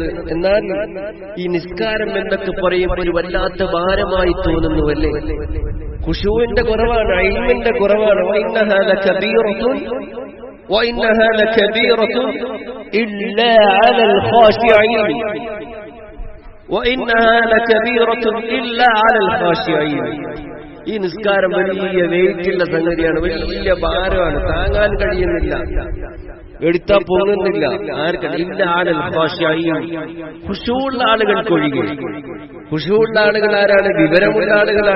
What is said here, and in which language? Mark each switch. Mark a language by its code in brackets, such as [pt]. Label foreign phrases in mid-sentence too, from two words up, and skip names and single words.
[ml] എന്നാൽ ഈ നിസ്കാരം എന്നൊക്കെ പറയുമ്പോൾ ഒരു വല്ലാത്ത ഭാരമായി തോന്നുന്നുവല്ലേ? ഖുശൂഇന്റെ കുറവാണ്, ഇൽമിന്റെ കുറവാണ്. [ar] وإنها لكبيرة وإنها لكبيرة إلا على الخاشعين وإنها لكبيرة إلا على الخاشعين. [ml] ഈ നിസ്കാരം വലിയ വെയിറ്റുള്ള സംഗതിയാണ്, വലിയ ഭാരമാണ്, താങ്ങാൻ കഴിയുന്നില്ല, എടുത്താ പോകുന്നില്ല. ആർക്കും ഇല്ല [ar] على الخاشعين, [ml] ഖുശൂഉള്ള ആളുകൾക്കൊഴികെ. ഖുശൂഉള്ള ആളുകൾ ആരാണ്? വിവരമുള്ള ആളുകളാണ്.